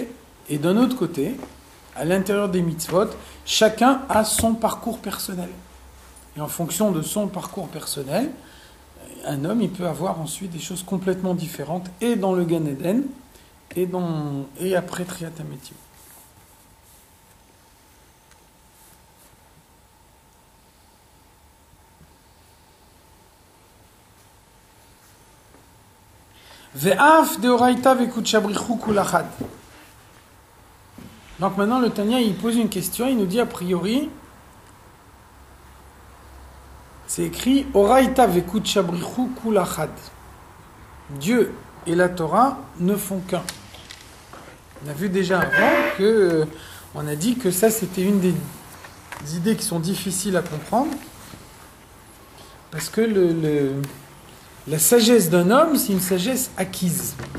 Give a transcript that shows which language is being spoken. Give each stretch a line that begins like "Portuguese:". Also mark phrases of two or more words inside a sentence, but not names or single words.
French: Et d'un autre côté, à l'intérieur des mitzvot, chacun a son parcours personnel. Et en fonction de son parcours personnel, un homme, il peut avoir ensuite des choses complètement différentes, et dans le Gan Eden, et après
Hebrew: תחיית המתים.
Aramaic: ואף אורייתא וקודשא בריך הוא כולא חד.
French: Donc maintenant le Tanya il pose une question, il nous dit a priori, c'est écrit
Aramaic: אורייתא וקודשא בריך הוא כולא חד.
French: Dieu et la Torah ne font qu'un. On a vu déjà avant que on a dit que ça c'était une des idées qui sont difficiles à comprendre parce que la sagesse d'un homme, c'est une sagesse acquise.